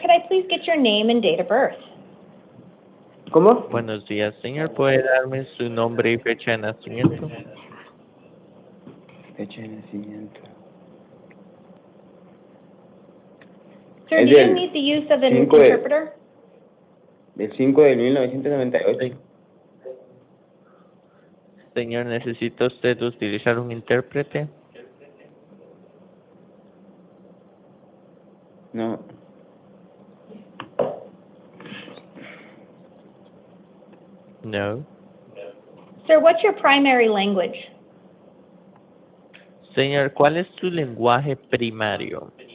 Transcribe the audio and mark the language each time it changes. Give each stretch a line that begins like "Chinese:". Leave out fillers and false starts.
English: Could I please get your name and date of birth?
Spanish: ¿Cómo? Buenos días, señor. ¿Puede darme su nombre y fecha de nacimiento? Fecha de nacimiento.
English: Sir, do you need the use of an interpreter?
Spanish: Del 5 de 1998. Señor, ¿necesita usted utilizar un intérprete? No.
English: No. Sir, what's your primary language?
Spanish: Señor, ¿cuál es su lenguaje primario?